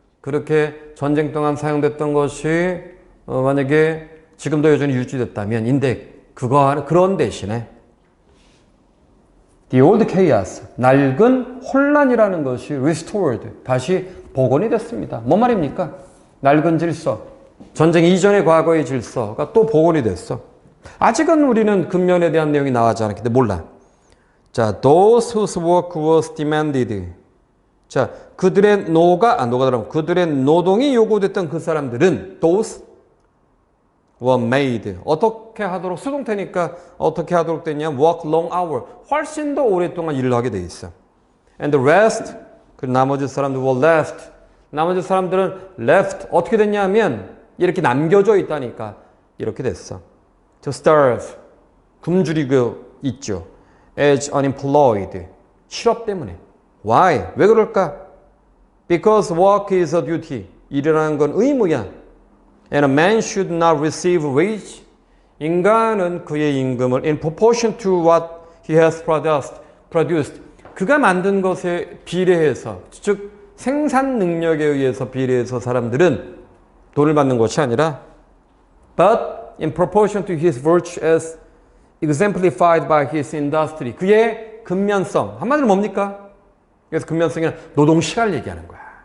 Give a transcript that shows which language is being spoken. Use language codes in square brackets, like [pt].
[ko] 그렇게 전쟁 동안 사용됐던 것이 만약에 지금도 여전히 유지됐다면 인데 그런 대신에 [en] the old chaos, [ko] 낡은 혼란이라는 것이 restored, 다시 복원이 됐습니다. 뭔 말입니까? 낡은 질서, 전쟁 이전의 과거의 질서가 또 복원이 됐어. 아직은 우리는 근면에 대한 내용이 나오지 않았기 때문에 몰라. [en] 자, those whose work was demanded. [ko] 자, 그들의 그들의 노동이 요구됐던 그 사람들은 [en] those were made. [ko] 어떻게 하도록, 수동태니까 어떻게 하도록 됐냐? [en] work long hour. [ko] 훨씬 더 오랫동안 일을 하게 돼 있어. [en] And the rest, [ko] 그 나머지 사람들 [en] were left. [ko] 나머지 사람들은 left. 어떻게 됐냐 하면 이렇게 남겨져 있다니까 이렇게 됐어. [en] To starve. [ko] 굶주리고 있죠. [en] As unemployed. [ko] 실업 때문에. [en] Why? [ko] 왜 그럴까? [en] Because work is a duty. [ko] 일이라는 건 의무야. [en] And a man should not receive wage. [ko] 인간은 그의 임금을 [en] in proportion to what he has produced. [ko] 그가 만든 것에 비례해서, 즉 생산 능력에 의해서 비례해서 사람들은 돈을 받는 것이 아니라 [en] but in proportion to his virtue as exemplified by his industry. [ko] 그의 근면성. 한마디로 뭡니까? 그래서 근면성이란 노동시간을 얘기하는 거야.